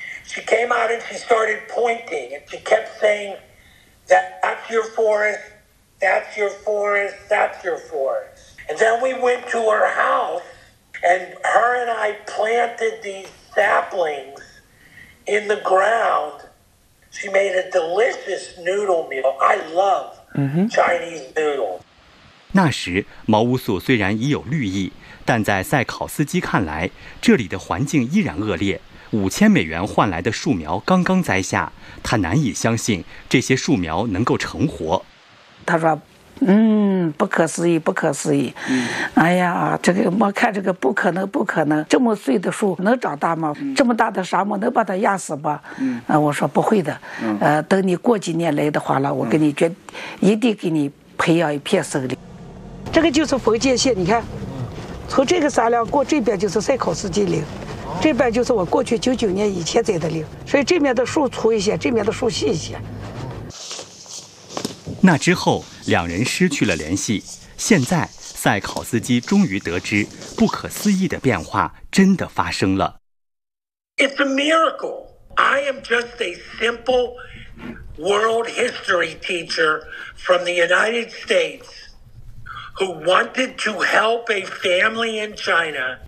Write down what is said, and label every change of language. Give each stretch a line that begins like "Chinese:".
English: She came out and she started pointing, and she kept saying, that's your forest, that's your forest, that's your forest. And then we went to her house, and her and I planted these saplings in the ground. She made a delicious noodle meal. I love Chinese noodles.
Chinese: 那时茅屋宿虽然已有绿意，但在塞考斯基看来，这里的环境依然恶劣。 5000美元换来的树苗刚刚栽下，他难以相信这些树苗能够成活。他说不可思议，不可思议。哎呀，这个我看这个不可能，不可能，这么碎的树能长大吗？这么大的沙漠能把它压死吗？我说不会的。等你过几年来的话了，我给你决，一定给你培养一片森林。这个就是分界线，你看，从这个山梁过这边就是塞考斯基林。这边就是我过去99年以前栽的林，所以这面的树粗一些，这面的树细一些。那之后，两人失去了联系。现在，塞考斯基终于得知，不可思议的变化真的发生了。
English: It's a miracle. I am just a simple world history teacher from the United States who wanted to help a family in China.